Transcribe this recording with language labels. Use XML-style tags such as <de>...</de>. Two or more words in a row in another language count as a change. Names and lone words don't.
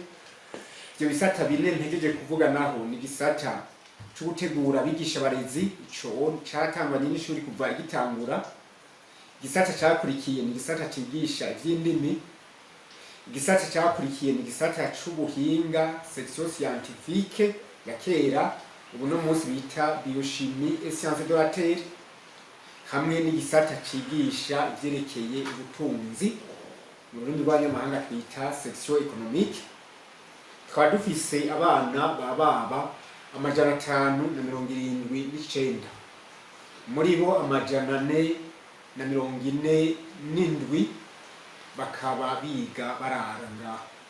<rn>Ivyo bisata 4 ntegereje kuvuga naho ni gisata cyo gutegura abigisha barezi, ico catangwa n'ishuri kuva igitangura. Gisata cyakurikiye ni gisata cigisha ivy'indimi. Gisata cyakurikiye ni gisata c'ubuhinga,</rn> <fr>section scientifique</fr> <rn>ya kera, ubu no munsi bita</rn> <fr>biochimie et sciences de la terre,</fr> <rn>hamwe n'igisata cigisha ivyerekeye ubutunzi, mu rundi rw'abanyamahanga twita</rn> <fr>section économique.</fr> <rn>Tukaba dufise abana baba 579, muri bo 447 bakaba biga bararanga.</rn>